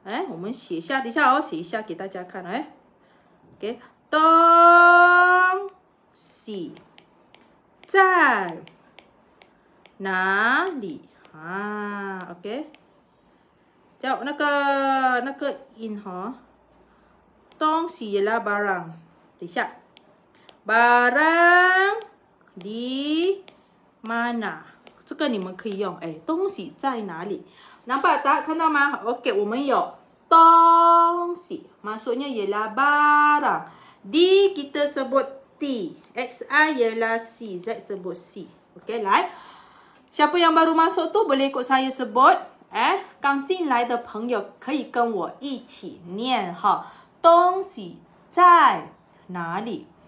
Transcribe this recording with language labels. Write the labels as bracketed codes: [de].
[zh] 我们写一下，等一下写一下给大家看。 OK， 东西在哪里？OK， jawab 那个音东西 [ms] ialah barang. 等一下 barang di mana？ [zh] 这个你们可以用。东西在哪里？ [ms] nampak tak？ [zh] 看到吗？ OK， 我们有东西 [ms] maksudnya ialah barang. D kita sebut T, XI ialah C, Z sebut C. OK， [zh] 来， [ms] siapa yang baru masuk tu boleh ikut saya sebut。 [zh] 刚进来的朋友可以跟我一起念东西在哪里？